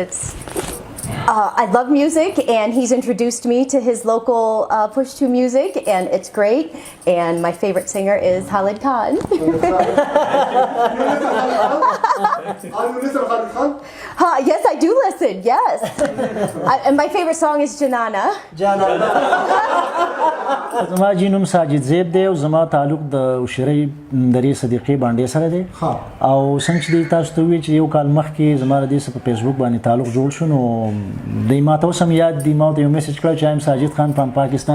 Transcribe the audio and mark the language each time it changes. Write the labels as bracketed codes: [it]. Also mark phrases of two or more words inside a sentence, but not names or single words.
[en] I love music, and he's introduced me to his local push-to music, and it's great. And my favorite singer is Khalid Khan. Are you listen Khalid Khan? Yes, I do listen. Yes, and my favorite song is Janana. [ps] زما جینوم ساجد زیب دی او زما تعلق د عشیری درې صدیقې باندې سره دی او څنګه چې تاسو ته وی چې یو کال مخکې زما د دې په فیسبوک باندې تعلق جوړ شو نو د ما ته سم یاد دی ما ته یو میسج کړ چې [en] I'm Sajid Khan from Pakistan